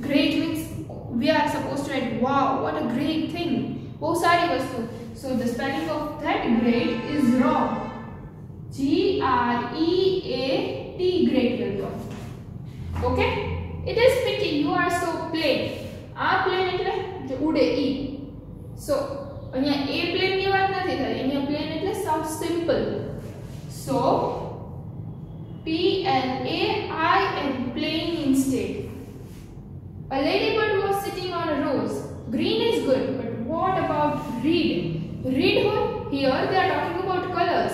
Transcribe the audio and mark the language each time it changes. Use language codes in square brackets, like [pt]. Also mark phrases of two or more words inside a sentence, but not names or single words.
[en] Great means we are supposed to write wow, what a great thing. [hi] वो सारी वस्तु. [en] So the spelling of that great is wrong. Great great will come. Okay? It is pity you are so plain. [gu] આ plain એટલે જે ઉડે ઈ. So અહીંયા [en] a plain [gu] ની વાત નથી થઈ. અહીંયા plain એટલે સાવ simple. [en] So PLAIN plain instead. A ladybird was sitting on a rose. Green is good, but what about red? Red here they are talking about colors.